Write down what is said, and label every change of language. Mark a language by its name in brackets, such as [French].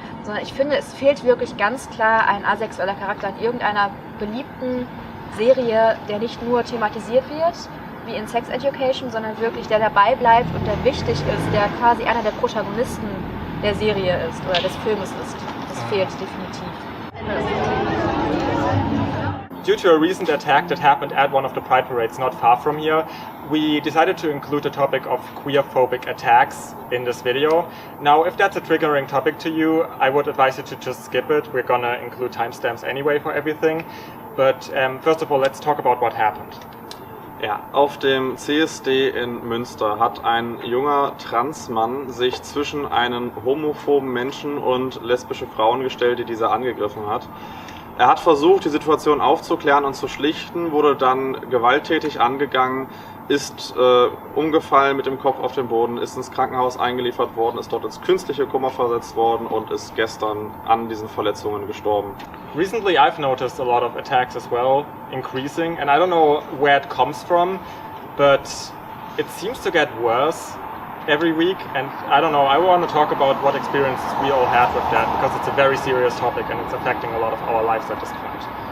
[German] Sondern ich finde, es fehlt wirklich ganz klar ein asexueller Charakter in irgendeiner beliebten Serie, der nicht nur thematisiert wird, wie in Sex Education, sondern wirklich der dabei bleibt und der wichtig ist, der quasi einer der Protagonisten der Serie ist oder des Filmes ist. Das fehlt definitiv. [English] Due to a recent attack that happened at one of the Pride parades not far from here, we decided to include the topic of queerphobic attacks in this video. Now, if that's a triggering topic to you, I would advise you to just skip it. We're gonna include timestamps anyway for everything. But first of all, let's talk about what happened. [German] Ja, auf dem CSD in Münster hat ein junger Transmann sich zwischen einen homophoben Menschen und lesbische Frauen gestellt, die dieser angegriffen hat. Er hat versucht, die Situation aufzuklären und zu schlichten, wurde dann gewalttätig angegangen, ist umgefallen mit dem Kopf auf den Boden, ist ins Krankenhaus eingeliefert worden, ist dort ins künstliche Koma versetzt worden und ist gestern an diesen Verletzungen gestorben. [English] Recently I've noticed a lot of attacks as well, increasing, and I don't know where it comes from, but it seems to get worse every week, and I don't know, I want to talk about what experiences we all have with that, because it's a very serious topic and it's affecting a lot of our lives at this point.